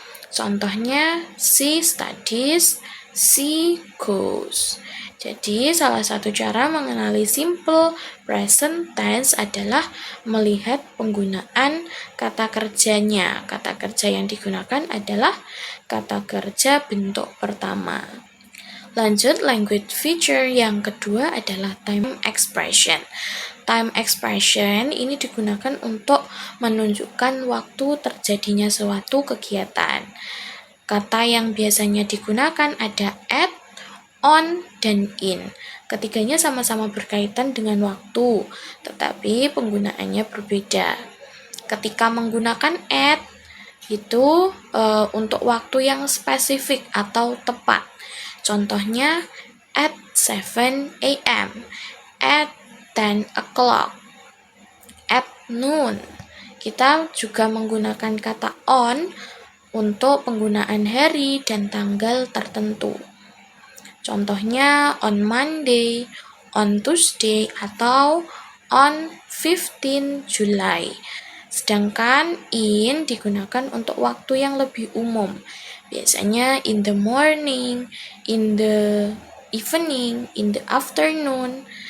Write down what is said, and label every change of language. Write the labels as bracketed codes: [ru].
[id] Contohnya, [en] she studies, she goes. [id] Jadi, salah satu cara mengenali simple present tense adalah melihat penggunaan kata kerjanya. Kata kerja yang digunakan adalah kata kerja bentuk pertama. Lanjut, language feature yang kedua adalah time expression. Time expression ini digunakan untuk menunjukkan waktu terjadinya suatu kegiatan. Kata yang biasanya digunakan ada at, on, dan in. Ketiganya sama-sama berkaitan dengan waktu, tetapi penggunaannya berbeda. Ketika menggunakan at, itu untuk waktu yang spesifik atau tepat. Contohnya, [en] at 7 a.m., at 10 o'clock, at noon. [id] Kita juga menggunakan kata on untuk penggunaan hari dan tanggal tertentu. Contohnya, [en] on Monday, on Tuesday, [id] atau [en] on 15 July. [id] Sedangkan in digunakan untuk waktu yang lebih umum. Biasanya [en] in the morning, in the evening, in the afternoon.